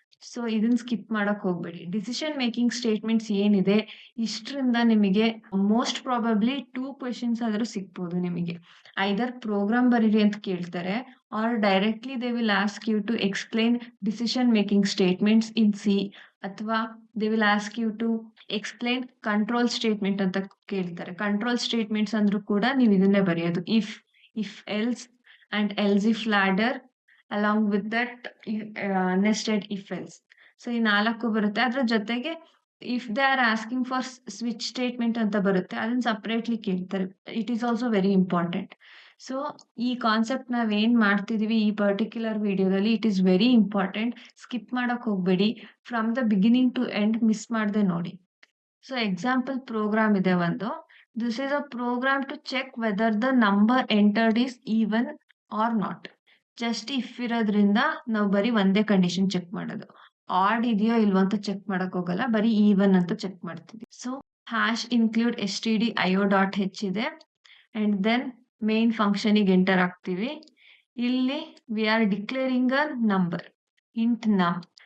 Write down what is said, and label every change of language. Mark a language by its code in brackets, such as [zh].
[kn] So ಇದನ್ನ skip ಮಾಡಕ್ ಹೋಗ್ಬೇಡಿ. ಡಿಸಿಷನ್ ಮೇಕಿಂಗ್ ಸ್ಟೇಟ್ಮೆಂಟ್ಸ್ ಏನಿದೆ ಇಷ್ಟರಿಂದ ನಿಮಗೆ [en] most probably [kn] 2 ಕ್ವೆಶನ್ಸ್ ಆದ್ರೂ ಸಿಗ್ಬೋದು ನಿಮಗೆ. [en] either program [kn] ಬರೀರಿ ಅಂತ ಕೇಳ್ತಾರೆ, [en] Or directly they will ask you to explain decision making statements in C, ಅಥವಾ they will ask you to explain control statement ಅಂತ ಕೇಳ್ತಾರೆ. Control statements [kn] ಅಂದ್ರೂ ಕೂಡ ನೀವು ಇದನ್ನೇ ಬರೆಯೋದು, [en] if else and else if ladder along with that nested if else. [kn] So ಈ 4 ಬರುತ್ತೆ. ಅದ್ರ ಜೊತೆಗೆ [en] if they are asking for switch statement [kn] ಅಂತ ಬರುತ್ತೆ, ಅದನ್ನ ಸಪರೇಟ್ಲಿ ಕೇಳ್ತಾರೆ. [en] It is also very important. [kn] So ಈ ಕಾನ್ಸೆಪ್ಟ್ ನಾವೇನ್ ಮಾಡ್ತಿದೀವಿ ಈ ಪರ್ಟಿಕ್ಯುಲರ್ ವಿಡಿಯೋದಲ್ಲಿ, [en] It is very important. [kn] Skip ಮಾಡಕ್ ಹೋಗ್ಬೇಡಿ. [en] from the beginning to end [kn] miss ಮಾಡದೆ ನೋಡಿ. ಸೊ ಎಕ್ಸಾಂಪಲ್ ಪ್ರೋಗ್ರಾಮ್ ಇದೆ ಒಂದು. [en] This is a program to check whether the number entered is even or not. [kn] Just if ಇರೋದ್ರಿಂದ ನಾವು ಬರೀ ಒಂದೇ ಕಂಡೀಷನ್ ಚೆಕ್ ಮಾಡೋದು. ಆಡ್ ಇದೆಯೋ ಇಲ್ವೋ ಅಂತ ಚೆಕ್ ಮಾಡಕ್ ಹೋಗಲ್ಲ, ಬರೀ ಈವನ್ ಅಂತ ಚೆಕ್ ಮಾಡ್ತೀವಿ. [en] so hash include stdio.h ಇದೆ, and then main [kn] ಫಂಕ್ಷನಿಗೆ ಎಂಟರ್ ಆಗ್ತೀವಿ. ಇಲ್ಲಿ [en] We are declaring a number, int num.